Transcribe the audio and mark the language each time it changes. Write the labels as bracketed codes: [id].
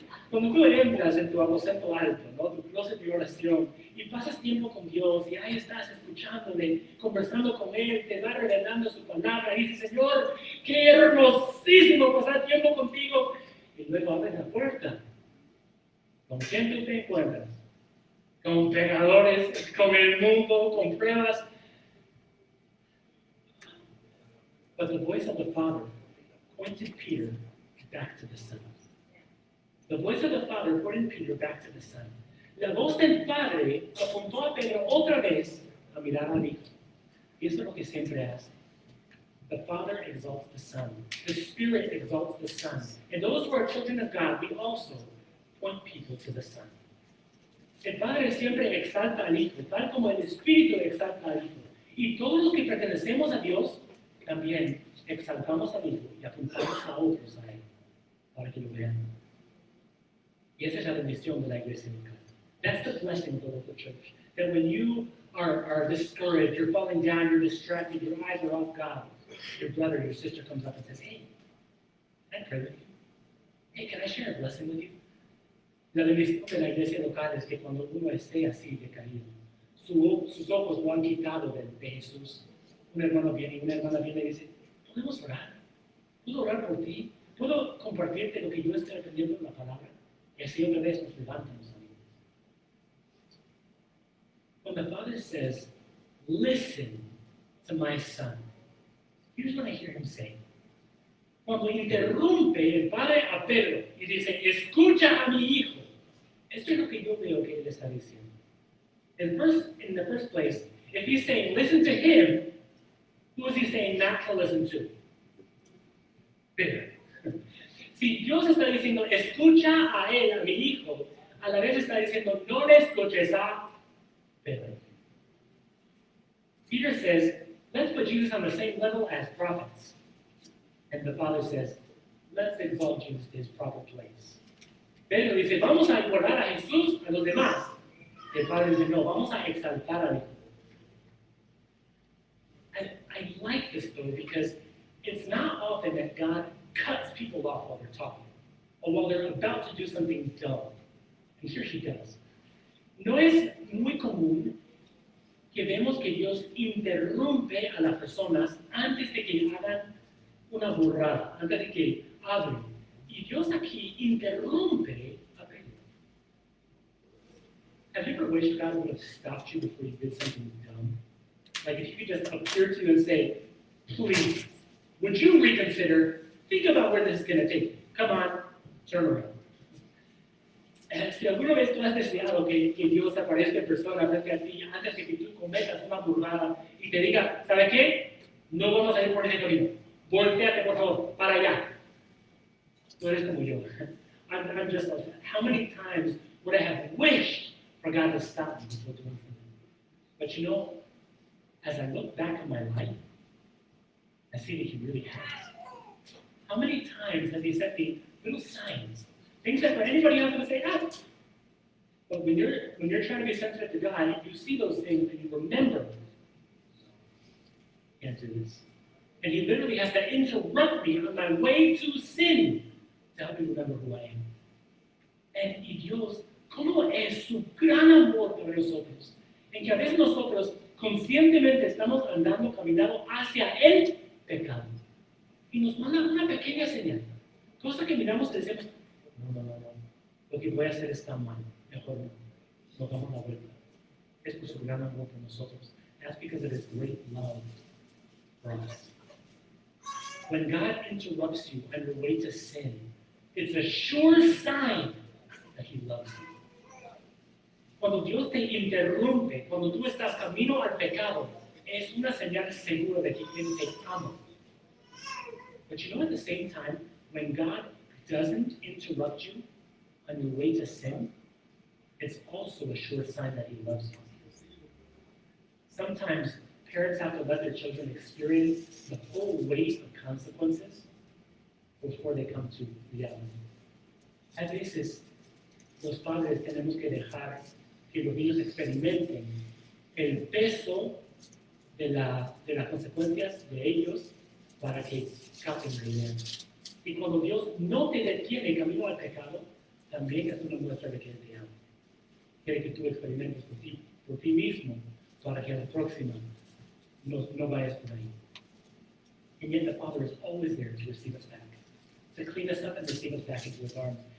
[es] Cuando tú entras en tu aposento alto, ¿no? Tu closet de oración, y pasas tiempo con Dios, y ahí estás escuchándole, conversando con Él, te va revelando su palabra, y dices, Señor, qué hermosísimo pasar tiempo contigo. Y luego abres la puerta. ¿Con quién tú te encuentras? Con pecadores, con el mundo, con pruebas. [en] But the voice of the Father pointed Peter back to the Son. The voice of the Father pointed Peter back to the Son. [es] La voz del Padre apuntó a Pedro otra vez a mirar al Hijo. Y eso es lo que siempre hace. [en] The Father exalts the Son. The Spirit exalts the Son. And those who are children of God, we also point people to the Son. [es] El Padre siempre exalta al Hijo, tal como el Espíritu exalta al Hijo. Y todos los que pertenecemos a Dios, también exaltamos al Hijo y apuntamos a otros a Él, para que lo vean. Y esa es la bendición de la iglesia local. [en] That's the blessing of the local church. That when you are discouraged, you're falling down, you're distracted, your eyes are off God, your brother, your sister comes up and says, hey, can I pray with you? Hey, can I share a blessing with you? [es] La bendición de la iglesia local es que cuando uno esté así decaído, sus ojos lo han quitado de Jesús. Un hermano viene y una hermana viene y dice, ¿podemos orar? ¿Puedo orar por ti? ¿Puedo compartirte lo que yo estoy aprendiendo en la palabra? Y así otra vez nos levantan los amigos. [en] the Father says, listen to my son, here's what I hear him say. [es] Cuando interrumpe el Padre a Pedro y dice, escucha a mi hijo, esto es lo que yo veo que él está diciendo. [en] In the first place, if he's saying, listen to him, who is he saying not to listen to? [es] Pedro. Si Dios está diciendo, escucha a él, a mi hijo, a la vez está diciendo, no le escuches a Pedro. [en] Peter says, let's put Jesus on the same level as prophets. And the Father says, let's exalt Jesus to his proper place. [es] Pedro dice, vamos a igualar a Jesús a los demás. El Padre dice, no, vamos a exaltar a Hijo. [en] And I like this though, because it's not often that God cuts people off while they're talking, or while they're about to do something dumb. And here he does. [es] No es muy común que vemos que Dios interrumpe a las personas antes de que hagan una burrada, antes de que hablen. Y Dios aquí interrumpe a Pedro. [en] Have you ever wished God would have stopped you before you did something dumb? Like if he could just appear to you and say, please, would you reconsider? Think about where this is going to take you. Come on, turn around. [es] Si alguna vez tú has deseado que Dios aparezca en persona frente a ti antes de que tú cometas una burrada y te diga, ¿sabe qué? No vamos a ir por ese camino. Volteate, por favor, para allá. Tú eres como yo. [en] I'm just like that. How many times would I have wished for God to stop me before doing something? But you know, as I look back on my life, I see that he really has. How many times has he set me little signs? Things that when anybody else would say, ah. But when you're trying to be sensitive to God, you see those things and you remember. Answer this. And he literally has to interrupt me on my way to sin to help me remember who I am. And [es] Dios, ¿cómo es su gran amor por nosotros? En que a veces nosotros conscientemente estamos andando, caminando hacia el pecado. Y nos manda una pequeña señal. Cosa que miramos y decimos, no. Lo que voy a hacer está mal. Mejor no. Nos damos la vuelta. Es por su gran amor por nosotros. [en] That's because of his great love for us. When God interrupts you on your way to sin, it's a sure sign that he loves you. [es] Cuando Dios te interrumpe, cuando tú estás camino al pecado, es una señal segura de que Él te ama. [en] But you know, at the same time, when God doesn't interrupt you on your way to sin, it's also a sure sign that he loves you. Sometimes parents have to let their children experience the full weight of consequences before they come to reality. [es] A veces, los padres tenemos que dejar que los niños experimenten el peso de las consecuencias de ellos para que capten la idea. Y cuando Dios no te detiene camino al pecado, también es una muestra de que Él te ama. Quiere que tú experimentes por ti mismo para que la próxima no vayas por ahí. [en] And yet the Father is always there to receive us back, to clean us up and receive us back into his arms.